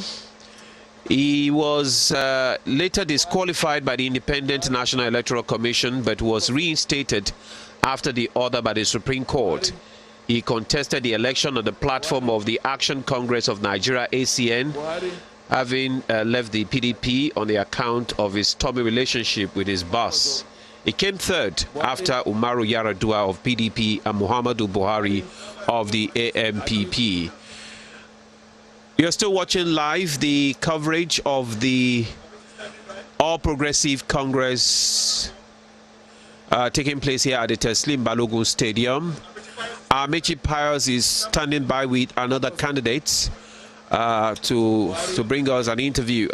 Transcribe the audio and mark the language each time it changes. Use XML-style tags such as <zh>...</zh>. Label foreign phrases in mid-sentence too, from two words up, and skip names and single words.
<en>He was later disqualified by the Independent National Electoral Commission, but was reinstated after the order by the Supreme Court. He contested the election on the platform of the Action Congress of Nigeria, ACN, having left the PDP on the account of his stormy relationship with his boss. He came third after Umaru Yar'Adua of PDP and Muhammadu Buhari of the AMPP. You're still watching live the coverage of the All Progressive Congress taking place here at the Teslim Balogun Stadium. Amechi Pius is standing by with another candidate to bring us an interview.</en>